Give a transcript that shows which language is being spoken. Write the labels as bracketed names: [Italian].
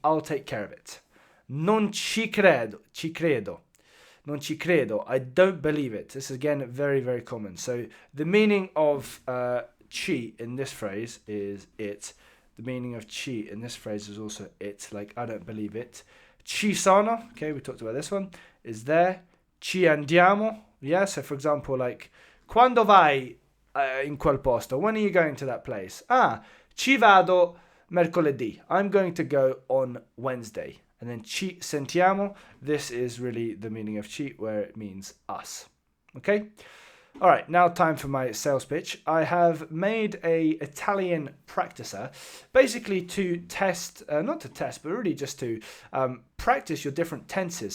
[English] I'll take care of it. [Italian] Non ci credo. Non ci credo. [English] I don't believe it. This is again very, very common. So the meaning of ci in this phrase is it. The meaning of ci in this phrase is also it, like I don't believe it. Ci sono, okay, we talked about this one, is there. [Italian] Ci andiamo, yeah, [English] so for example, [Italian] like, quando vai in quel posto? [English] When are you going to that place? [Italian] Ci vado mercoledì. [English] I'm going to go on Wednesday. And then [Italian] ci sentiamo, [English] this is really the meaning of ci, where it means us. Okay? All right, now time for my sales pitch. I have made a Italian practicer, basically to test, not to test, but really just to practice your different tenses.